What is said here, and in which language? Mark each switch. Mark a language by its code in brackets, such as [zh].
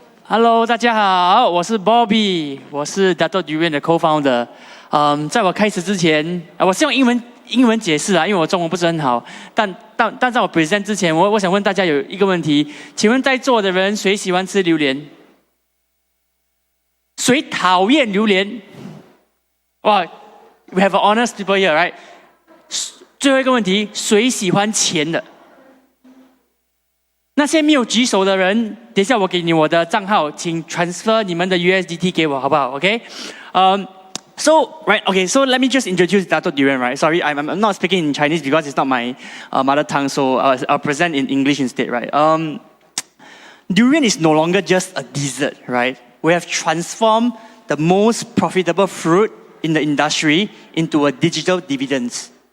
[zh] Hello，大家好，我是 Bobby，我是 Dato Durian 的 co-founder。在我开始之前，我是用英文解释啊，因为我中文不是很好。但在我 present 之前，我想问大家有一个问题，请问在座的人谁喜欢吃榴莲？谁讨厌榴莲？ [en] 哇 ，we have honest people here, right？ [zh] 最后一个问题，谁喜欢钱的？那些没有举手的人，等一下我给你我的账号，请 transfer 你们的 USDT 给我，好不好 ？OK？ [en] So let me just introduce Dato Durian, right? Sorry, I'm not speaking in Chinese because it's not my mother tongue, so I'll present in English instead, right? Durian is no longer just a dessert, right? We have transformed the most profitable fruit in the industry into a digital dividends.